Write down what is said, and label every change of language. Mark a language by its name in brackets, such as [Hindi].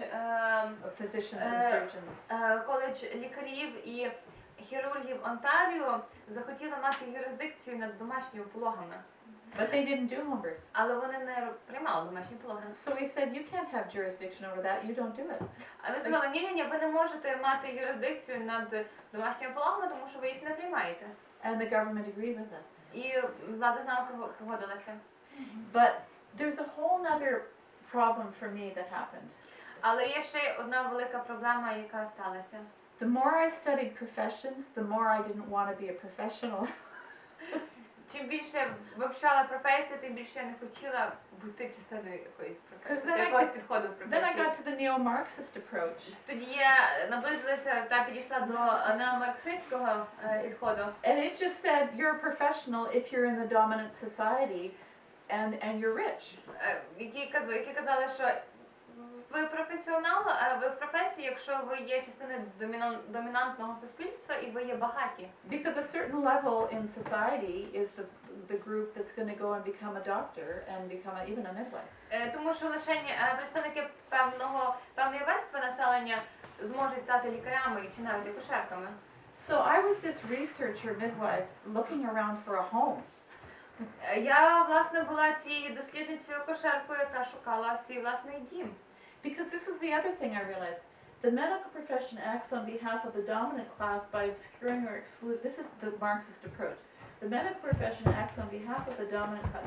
[English] of physicians and surgeons. [Ukrainian] коледж лікарів і хірургів Онтаріо захотіли мати юрисдикцію над домашніми пологами. [English] But they didn't do home births. [Ukrainian] Але вони не приймали домашні пологи. [English] So we said, you can't have jurisdiction over that, you don't do it. [Ukrainian] А ми сказали, ні, ви не можете мати юрисдикцію над домашніми пологами, тому що ви їх не приймаєте. [English] And the government agreed with us. [Ukrainian] І влада з нами погодилася. [English] But there's a whole other problem for me that happened. [Ukrainian] Але є ще одна велика проблема, яка сталася. [English] The more I studied professions, the more I didn't want to be a professional. [Ukrainian] Чим більше вивчала професію, тим більше я не хотіла бути частиною якоїсь професії, якогось підходу в [English] Then I [Ukrainian] професії. [English] got to the neo-Marxist approach. [Ukrainian] Тоді я наблизилася та підійшла до неомарксистського підходу. [English] And it just said, you're a professional if you're in the dominant society and you're rich. [Ukrainian] Які казали, що ви професіонал, а ви в професії, якщо ви є частиною домінантного суспільства і ви є багаті. [English] Because a certain level in society is the group that's going to go and become a doctor and become even a midwife. [Ukrainian] Тому що лише представники певної верстви населення зможуть стати лікарями чи навіть акушерками. [English] So I was this researcher midwife looking around for a home. [Ukrainian] Я, власне, була цією дослідницею акушеркою, яка шукала свій власний дім. [English] Because this is the other thing I realized. The medical profession acts on behalf of the dominant class by obscuring or exclude. This is the Marxist approach. The medical profession acts on behalf of the dominant class.